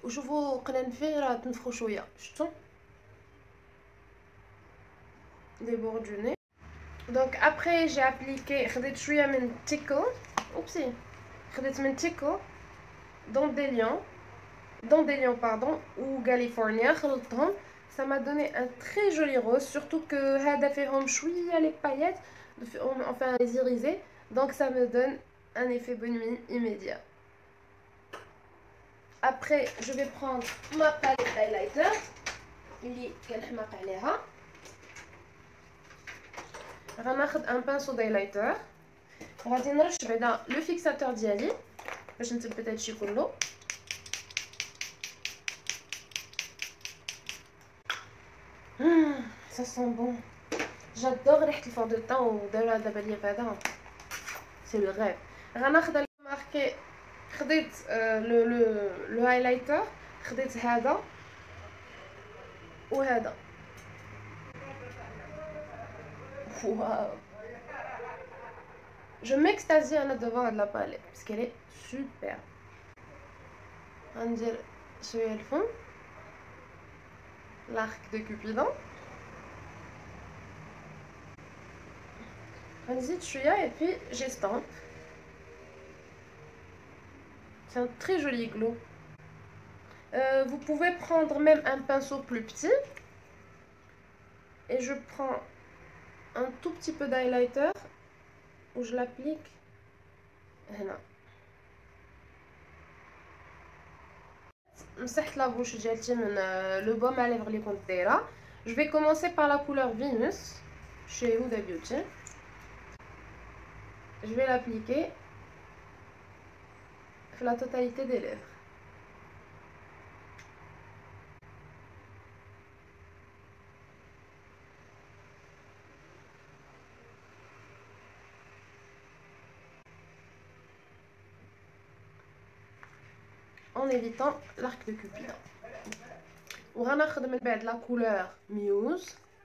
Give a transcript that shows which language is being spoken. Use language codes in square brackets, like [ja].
[ar] وشوفوا قنانفي راه تنفخوا شويه شفتوا لي بور دو ني. دونك ابري جي ابليكي خديت شويه من تيكو اوبسي خديت من تيكو Dandelion pardon ou California خلطتهم. [fr] Ça m'a donné un très joli rose, surtout que [ar] هذا فيهم شويه [fr] les paillettes enfin les irisés, donc ça me donne un effet bonne nuit immédiat. Après je vais prendre ma palette highlighter [ar] اللي كنحماق عليها. غناخد [fr] un pinceau d'highlighter [ar] غادي نرش بعدا لو فيكساتور ديالي باش نثبت هادشي كله. [fr] Ça sent bon. J'adore [ar] ريحة الفور دو طون ودارها دابا ليا فهذا سي لو غيف. غناخد ماركي خديت لو هايلايتر خديت هذا وهذا. [fr] واو je m'extasie انا devant [ar] هاد [fr] لا باليت parce qu'elle est super. [ar] غندير شويه الفم [fr] l'arc de Cupidon. [ar] غنزيد شويه [fr] et puis j'estompe. C'est un très joli glow. Vous pouvez prendre même un pinceau plus petit. Et je prends un tout petit peu d'highlighter où je l'applique [ar] هنا. مسحت لا بوش ديالتي من لو بوم على ليفر اللي كنت دايره. [fr] Je vais commencer par la couleur Venus chez Huda Beauty. Je vais l'appliquer sur la totalité des lèvres. En évitant l'arc de Cupidon. [ar] وغناخد من بعد la couleur Muse.